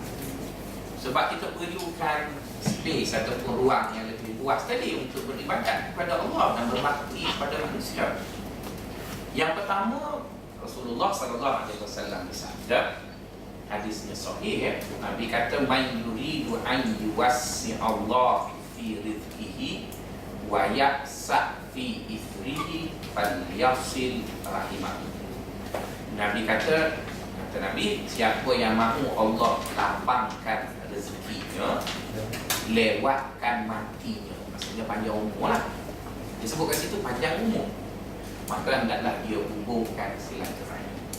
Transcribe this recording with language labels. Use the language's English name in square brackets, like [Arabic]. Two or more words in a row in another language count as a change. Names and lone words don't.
[Malay] Sebab kita perlukan space ataupun ruang yang lebih luas tadi untuk beribadat kepada Allah dan berbakti kepada manusia. Yang pertama, Rasulullah SAW bersabda, hadisnya sahih, ya. Nabi kata, [Arabic] "من يريد أن يوسع الله في رزقه وينسأ في أثره فليصل رحمه." [Malay] Nabi kata Nabi, siapa yang mahu Allah lapangkan rezekinya, lewatkan matinya, maksudnya panjang umur lah. Disebut kat situ panjang umur, maka hendaklah dia hubungkan silaturahim.